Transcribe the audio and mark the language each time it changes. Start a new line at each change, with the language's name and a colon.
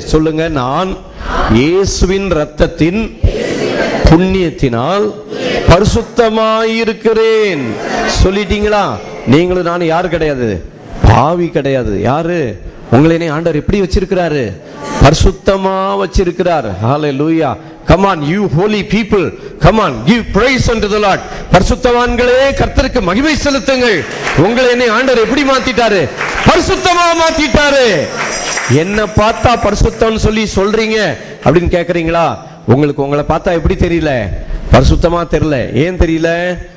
Tamil: சொல்லுங்க, நான் இயேசுவின் இரத்தத்தின் புண்ணியத்தினால் பரிசுத்தமாயிருக்கிறேன். சொல்லிட்டீங்களா? நீங்களும் நானும் யாரு கிடையாது? பாவி கிடையாது. யாரு? உங்களை ஆண்டவர் எப்படி வச்சிருக்கிறாரு? பரிசுத்தமா வச்சிருக்கிறார். ஹல்லேலூயா.
English: Come on you holy people, come on give praise unto the Lord.
Tamil: பரிசுத்தவான்களே கர்த்தருக்கு மகிமை செலுத்துங்கள். உங்களை ஆண்டவர் எப்படி மாத்திட்டாரு? பரிசுத்தமா மாத்திட்டாரு. என்ன பார்த்தா பரிசுத்தம்னு சொல்லி சொல்றீங்க அப்படின்னு கேக்குறீங்களா? உங்களுக்கு உங்களை பார்த்தா எப்படி தெரியல? பரிசுத்தமா தெரியல. ஏன் தெரியல?